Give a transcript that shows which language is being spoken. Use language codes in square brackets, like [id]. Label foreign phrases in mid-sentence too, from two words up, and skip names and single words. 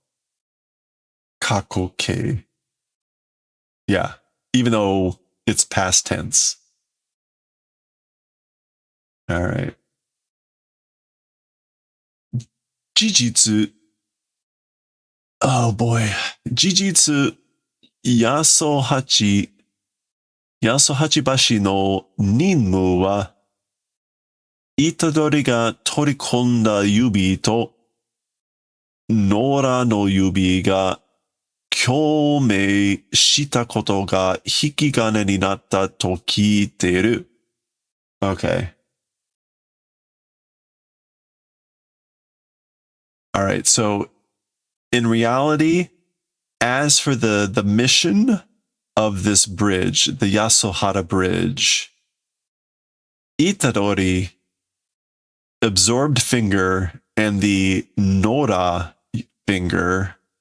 [en] Kakoke. Yeah. Even though it's past tense. All right. Jujutsu. Oh boy. [ja] 呪術 八十八橋の任務は虎杖が取り込んだ指と野良の指が共鳴したことが引き金になったと聞いてる. [en] Okay. All right. So in reality, as for the mission of this bridge, the Yasuhara Bridge, Itadori, absorbed finger, and the Nora finger,